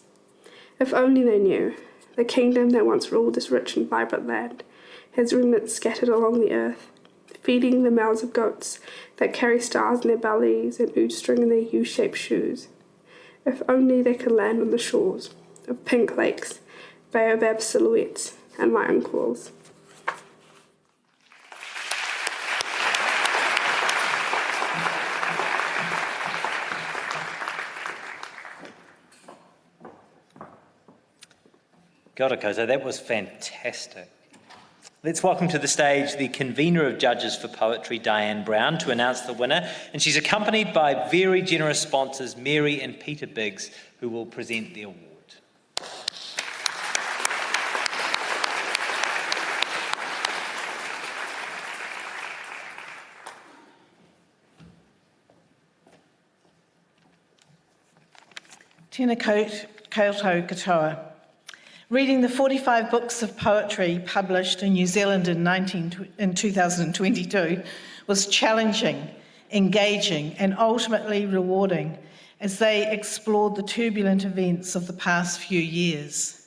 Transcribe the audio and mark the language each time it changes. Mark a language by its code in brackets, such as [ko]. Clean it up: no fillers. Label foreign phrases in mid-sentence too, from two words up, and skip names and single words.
[en] If only they knew, the kingdom that once ruled this rich and vibrant land has remnants scattered along the earth, feeding the mouths of goats that carry stars in their bellies and oud string in their U-shaped shoes. If only they could land on the shores of pink lakes, baobab silhouettes, and lion claws. [mi] Kia ora koutou, [en] that was fantastic. Let's welcome to the stage the convener of Judges for Poetry, Diane Brown, to announce the winner, and she's accompanied by very generous sponsors Mary and Peter Biggs, who will present the award. [mi] Tēnā koutou katoa. [en] Reading the 45 books of poetry published in New Zealand in 2022 was challenging, engaging, and ultimately rewarding as they explored the turbulent events of the past few years.